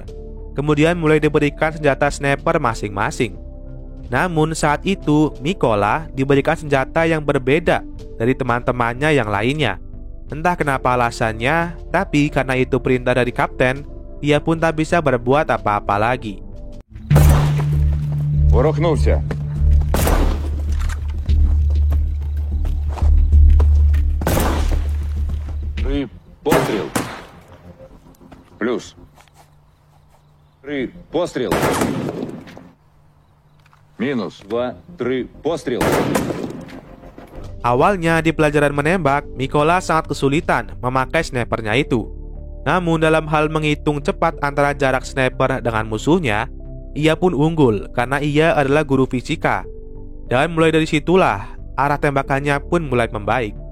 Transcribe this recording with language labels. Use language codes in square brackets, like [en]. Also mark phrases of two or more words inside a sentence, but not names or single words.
[id] Kemudian mulai diberikan senjata sniper masing-masing. Namun saat itu, Mykola diberikan senjata yang berbeda dari teman-temannya yang lainnya. Entah kenapa alasannya, tapi karena itu perintah dari kapten, ia pun tak bisa berbuat apa-apa lagi. [ru] Ворохнулся. Пострел. Плюс. Пострел. Минус. 2, 3, пострел. [id] Awalnya di pelajaran menembak, Mykola sangat kesulitan memakai snipernya itu. Namun dalam hal menghitung cepat antara jarak sniper dengan musuhnya, ia pun unggul karena ia adalah guru fisika. Dan mulai dari situlah arah tembakannya pun mulai membaik.